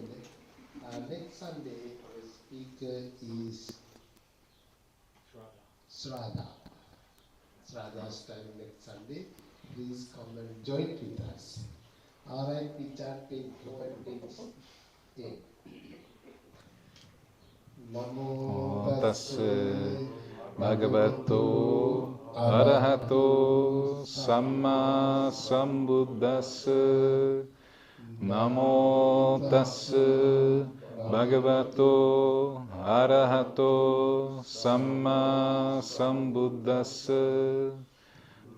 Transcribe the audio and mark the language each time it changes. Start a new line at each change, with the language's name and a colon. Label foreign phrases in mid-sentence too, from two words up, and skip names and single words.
English: Next Sunday, our speaker is Shraddha. Shraddha starting next Sunday. Please come and join with us. All right, we chant page 4 and page 10.
Pali: Namo Tassa Bhagavato Arahato Samma Sambuddhassa. Namo Tassa Bhagavato Arahato Samma Sambuddhassa.